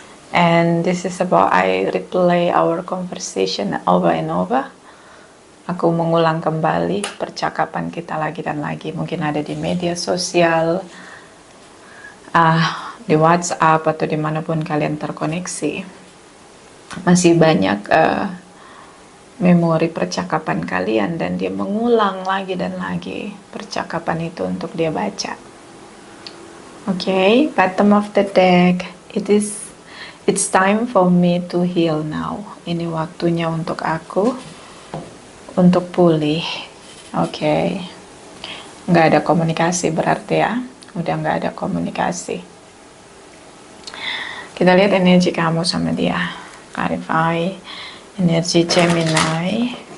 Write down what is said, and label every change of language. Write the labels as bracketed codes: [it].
[en] And this is about I replay our conversation over and over. [id] Aku mengulang kembali percakapan kita lagi dan lagi. Mungkin ada di media sosial, di WhatsApp, atau dimanapun kalian terkoneksi. Masih banyak memori percakapan kalian, dan dia mengulang lagi dan lagi percakapan itu untuk dia baca. [en] Okay, bottom of the deck. It's time for me to heal now. [id] Ini waktunya untuk aku untuk pulih. Oke. Nggak ada komunikasi berarti ya. Udah nggak ada komunikasi. Kita lihat energi kamu sama dia. Clarify. Energi Gemini.